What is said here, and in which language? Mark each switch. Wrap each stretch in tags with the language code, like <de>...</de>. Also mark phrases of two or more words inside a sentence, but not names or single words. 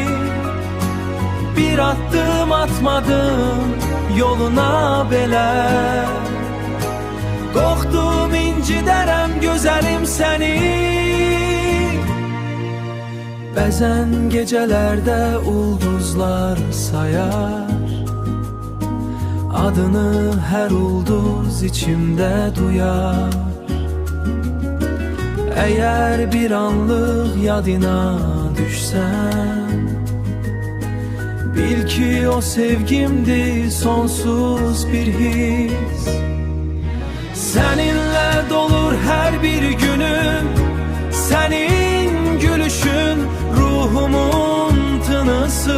<az>Bir addım atmadım yoluna belə, qorxdum incidərəm gözəlim səni. Bəzən gecələrdə ulduzlar sayar, adını hər ulduz içimdə duyar.</az> <tr>Eğer bir anlık yadına düşsen, bil ki o sevgimdi sonsuz bir his. Seninle dolur her bir günüm, senin gülüşün ruhumun tınısı.</tr>